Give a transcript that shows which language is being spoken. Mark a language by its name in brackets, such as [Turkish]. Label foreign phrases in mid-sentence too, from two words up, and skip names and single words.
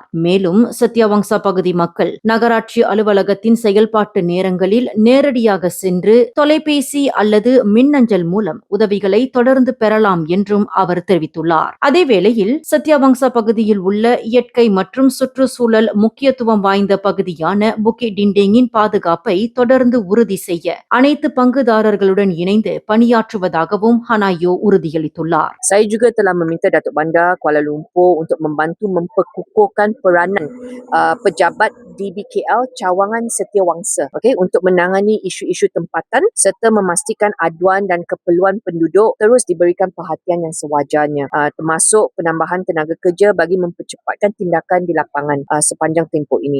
[Tamil] மேலும் சத்யவங்சா பகுதி மக்கள் நகராட்சி அலுவலகத்தின் செயல்பாட்டு நேரங்களில் நேரடியாக சென்று தொலைபேசி அல்லது மின்னஞ்சல் மூலம் உதவிகளை தொடர்ந்து பெறலாம் என்றும் அவர் தெரிவித்துள்ளார். அதேவேளையில் சத்யவங்சா பகுதியில் உள்ள இயற்கை மற்றும் சுற்றுச்சூழல் முக்கியத்துவம் வாய்ந்த பகுதியான புக்கிட் டிண்டேங்கின் பாதுகாப்பை தொடர்ந்து உறுதி செய்ய அனைத்து பங்குதாரர்களுடன் இணைந்து பணியாற்றுவதாகவும் ஹனாயோ உறுதியளித்துள்ளார். [Malay] Saya juga telah meminta Datuk Bandar Kuala Lumpur untuk membantu memperkukuhkan peranan pejabat DBKL Cawangan Setiawangsa untuk menangani isu-isu tempatan serta memastikan aduan dan keperluan penduduk terus diberikan perhatian yang sewajarnya, termasuk penambahan tenaga kerja bagi mempercepatkan tindakan di lapangan sepanjang tempoh ini.